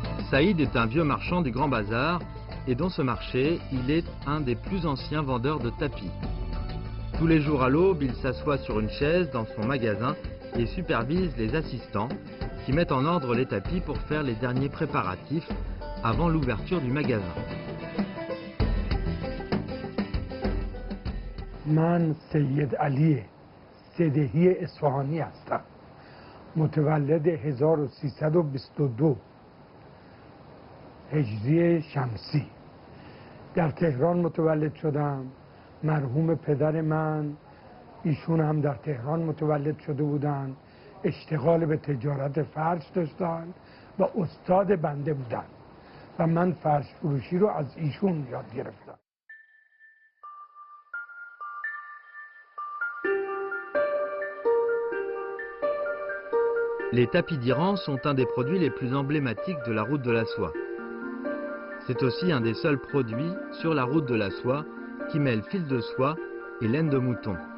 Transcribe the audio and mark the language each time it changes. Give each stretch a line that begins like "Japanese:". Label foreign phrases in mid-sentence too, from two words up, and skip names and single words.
French: Saïd est un vieux marchand du Grand Bazar et dans ce marché, il est un des plus anciens vendeurs de tapis. Tous les jours à l'aube, il s'assoit sur une chaise dans son magasin et supervise les assistants qui mettent en ordre les tapis pour faire les derniers préparatifs avant l'ouverture du magasin.
Persian: من سید علی سدهی اصفهانی هستم. متولد 1322 هجری شمسی در تهران متولد شدم. مرحوم پدر من ایشون هم در تهران متولد شده بودن، اشتغال به تجارت فرش داشتن و استاد بنده بودن و من فرش فروشی رو از ایشون یاد گرفتم.
French: Les tapis d'Iran sont un des produits les plus emblématiques de la route de la soie. C'est aussi un des seuls produits sur la route de la soie qui mêle fil de soie et laine de mouton.